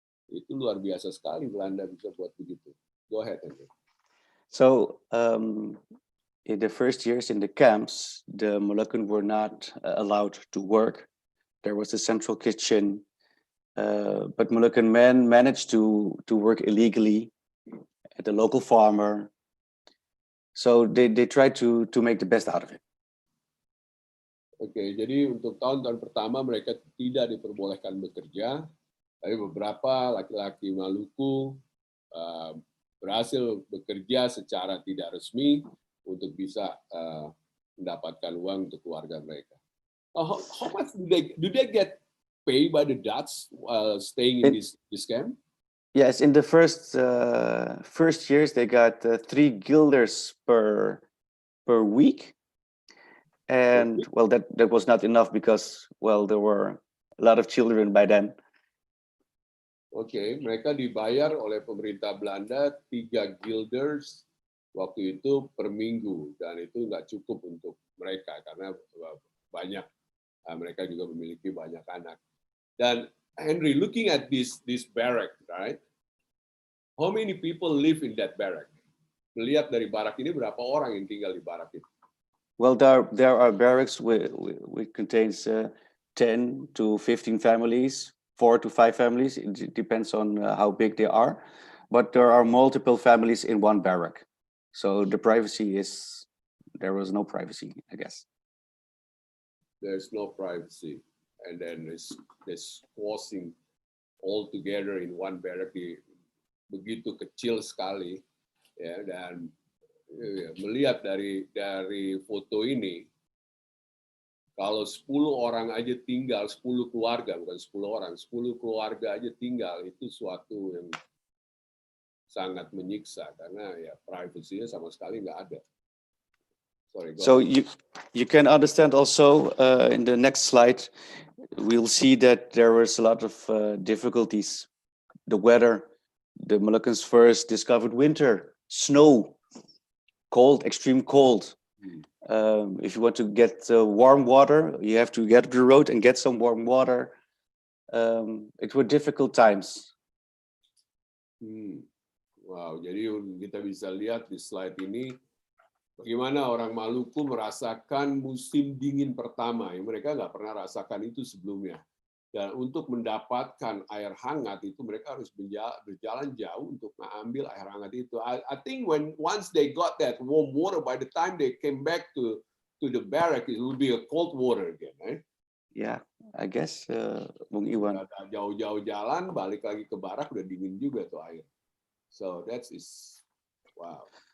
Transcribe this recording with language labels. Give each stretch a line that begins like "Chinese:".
Indonesian: Itu luar biasa sekali Belanda bisa buat begitu.
English: Go ahead, Andrew. So in the first years in the camps, the Moluccans were not allowed to work. There was a central kitchen, but Molukkan men managed to work illegally at the local farmer. So they tried to make the best out of it.
Indonesian: Oke, jadi untuk tahun-tahun pertama mereka tidak diperbolehkan bekerja, tapi beberapa laki-laki Maluku berhasil bekerja secara tidak resmi untuk bisa mendapatkan uang untuk keluarga mereka.
English: How much do they get paid by the Dutch while staying in this camp? Yes, in the first years they got 3 guilders per week. And well, that was not enough because, well, there were a lot of children by then.
Indonesian: Oke, mereka dibayar oleh pemerintah Belanda 3 guilders waktu itu per minggu, dan itu nggak cukup untuk mereka karena banyak mereka juga memiliki banyak anak.
English: Dan Henry, looking at this barrack, right? How many people live in that barrack?
Indonesian: Melihat dari barak ini berapa orang yang tinggal di barak itu?
English: Well, there are barracks which contains 10 to 15 families, 4 to 5 families. It depends on how big they are, but there are multiple families in one barrack. So the privacy there was no privacy, I guess. There's no privacy, and then it's squashing all together in one barrack,
Indonesian: begitu kecil sekali, ya. Dan melihat dari foto ini, kalau 10 orang aja tinggal, 10 keluarga, bukan 10 orang, 10 keluarga aja tinggal, itu suatu yang sangat menyiksa karena ya privasinya sama sekali nggak ada.
English: Sorry, so you can understand also in the next slide, we'll see that there was a lot of difficulties. The weather, the Moluccans first discovered winter, snow, cold, extreme cold. If you want to get warm water, you have to get to the road and get some warm water. It were difficult times.
Indonesian: Wow, jadi kita bisa lihat di slide ini bagaimana orang Maluku merasakan musim dingin pertama yang mereka nggak pernah rasakan itu sebelumnya. Dan untuk mendapatkan air hangat itu mereka harus berjalan jauh untuk mengambil air hangat itu.
English: I think once they got that warm water, by the time they came back to the barrack, it will be a cold water again, right? Yeah, I guess Bung Iwan.
Indonesian: Jauh-jauh jalan, balik lagi ke barak udah dingin juga tuh air.
English: So that is wow.